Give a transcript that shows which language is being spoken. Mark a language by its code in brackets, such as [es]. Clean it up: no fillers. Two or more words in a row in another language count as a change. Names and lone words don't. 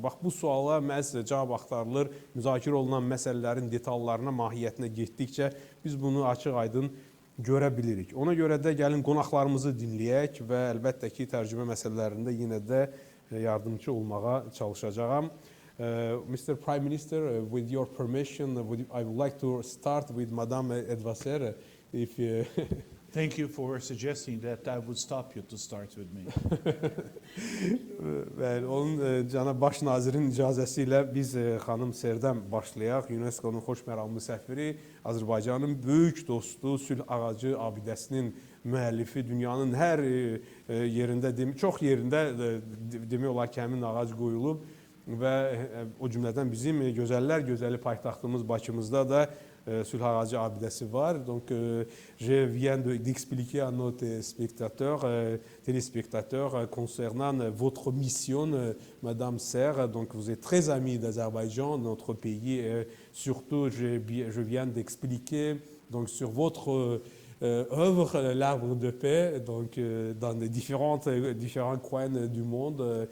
[az] Bax, bu suala məhz cavab axtarılır. Müzakirə olunan məsələlərin detallarına, mahiyyətinə getdikcə biz bunu açıq-aydın görə bilirik. Ona görə də gəlin qonaqlarımızı dinləyək və əlbəttə ki, tərcümə məsələlərində yenə də yardımcı olmağa çalışacağam. [en] Mr. Prime Minister, with your permission, I would like to start with Madame Edvaser. Thank you for suggesting that I would stop you to start with me. [az] Onun cənab baş nazirin icazəsi ilə biz xanım Serdən başlayaq. UNESCO-nun xoşməramlı səfiri, Azərbaycanın böyük dostu, Sülh Ağacı abidəsinin müəllifi, dünyanın hər yerində, çox yerində demək olar ki, həmin ağac qoyulub və o cümlədən bizim gözəllər gözəli paytaxtımız Bakımızda da Sülh Ağacı abidəsi var. [fr] Donc, je viens d'expliquer à nos téléspectateurs concernant votre mission, Madame Serre. Donc, vous êtes très amie d'Azerbaïdjan, notre pays. Et surtout, je viens d'expliquer donc sur votre œuvre, l'arbre de paix, donc dans les différents coins du monde.